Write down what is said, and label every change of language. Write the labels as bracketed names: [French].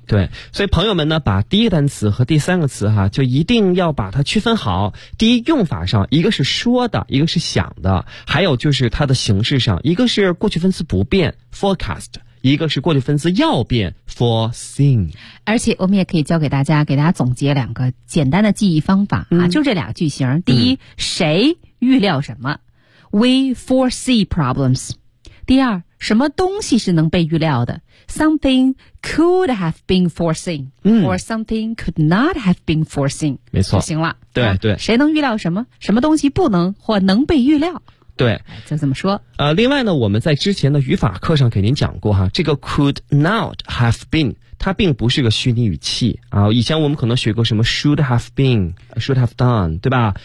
[Chinese] 对，所以朋友们呢把第一个单词和第三个词哈，就一定要把它区分好，第一用法上一个是说的一个是想的，还有就是它的形式上一个是过去分词不变 forecast，一个是过去分词要变 foreseen，而且我们也可以教给大家，给大家总结两个简单的记忆方法、就这俩句型。第一、谁预料什么 ？ [English] We foresee problems。 [Chinese] 第二，什么东西是能被预料的 [English] ？Something could have been foreseen、or something could not have been foreseen。 [Chinese] 没错，就行了。对、对，谁能预料什么？什么东西不能或能被预料？对，就这么说。另外呢，我们在之前的语法课上给您讲过哈，这个 [English] could not have been [Chinese] 它并不是个虚拟语气啊。以前我们可能学过什么 [English] should have been， should have done， [Chinese] 对吧？